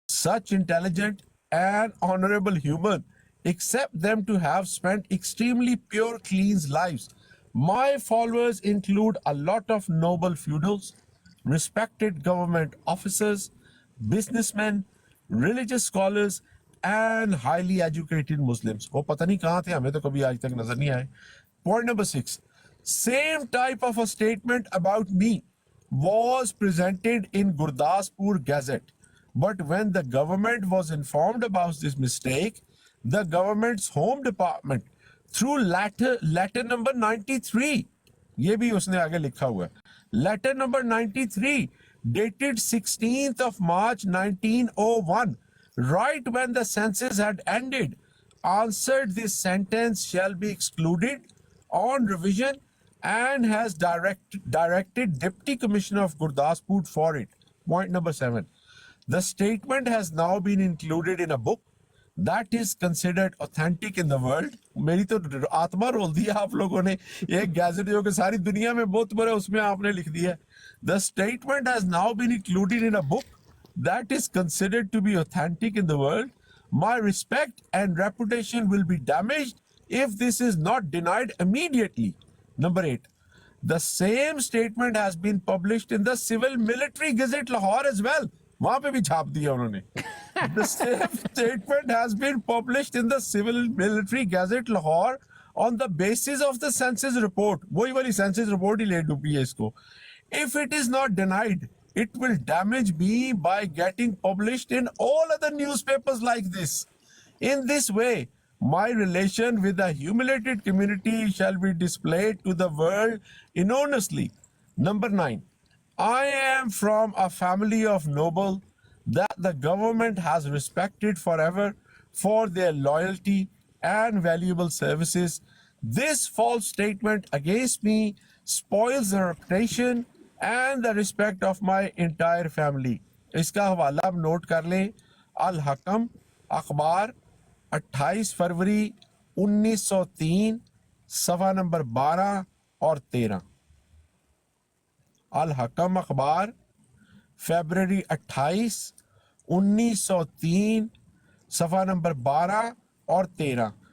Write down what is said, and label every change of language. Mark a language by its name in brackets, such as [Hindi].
[English] such intelligent and honorable human, except them to have spent extremely pure, clean lives. My followers include a lot of noble feudals, respected government officers, businessmen, religious scholars, and highly educated Muslims. [Urdu] وہ پتہ نہیں کہاں تھے, ہمیں تو کبھی آج تک نظر نہیں آئے. [English] Point number 6. Same type of a statement about me was presented in Gurdaspur Gazette. But when the government was informed about this mistake, the government's home department through letter number 93, [Urdu] یہ بھی اس نے آگے لکھا ہوا ہے, [English] letter number 93 dated 16th of March 1901, right when the census had ended, answered this sentence shall be excluded on revision and has directed Deputy Commissioner of Gurdaspur for it. Point number 7. The statement has now been included in a book that is considered authentic in the world. [Urdu] میری تو آتما role دی آپ لوگوں نے, ایک gazette جو کہ ساری دنیا میں بہت بڑا, اس میں آپ نے لکھ دیا. [English] The statement has now been included in a book that is considered to be authentic in the world. My respect and reputation will be damaged if this is not denied immediately. Number 8. The same statement has been published in the Civil Military Gazette Lahore as well. [Urdu] وہاں پہ بھی چھاپ دیا انہوں نے. [English] The same statement has been published in the Civil Military Gazette Lahore on the basis of the census report. [Urdu] وہی والی census report ہی لے ڈوبی ہے اس کو. [English] If it is not denied, it will damage me by getting published in all other newspapers like this. In this way, my relation with the humiliated community shall be displayed to the world enormously. Number 9. I am from a family of noble that the government has respected forever for their loyalty and valuable services. This false statement against me spoils the reputation and the respect of my entire family. [Urdu] اس کا حوالہ آپ note کر لیں, الحکم اخبار 28 فروری 1903 صفحہ number 12 اور 13. الحکم اخبار فیبرری 28 1903 صفحہ نمبر 12 اور 13.